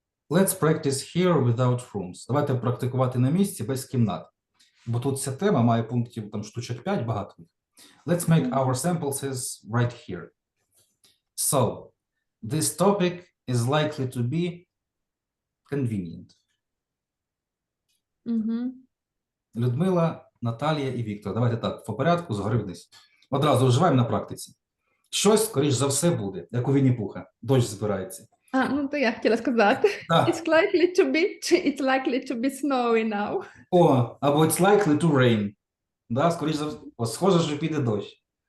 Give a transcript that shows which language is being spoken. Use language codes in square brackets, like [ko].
[en] Let's practice here without rooms. [uk] Давайте практикувати на місці без кімнат. Бо тут ця тема має пунктів там штучок 5 багато. [en] Let's make our sentences right here. So, this topic is likely to be convenient. [uk] Мгм. Людмила, Наталія і Віктор. Давайте так, по порядку, згори вниз. Одразу вживаємо на практиці. Щось, скоріш за все, буде, як у Вінні-Пуха. Дощ збирається. Ну то я хотіла сказати. Так. [en] It's likely to be snowy now. [uk] О, або [en] it's likely to rain. [uk] Да, скоріш за все, схоже, що піде дощ.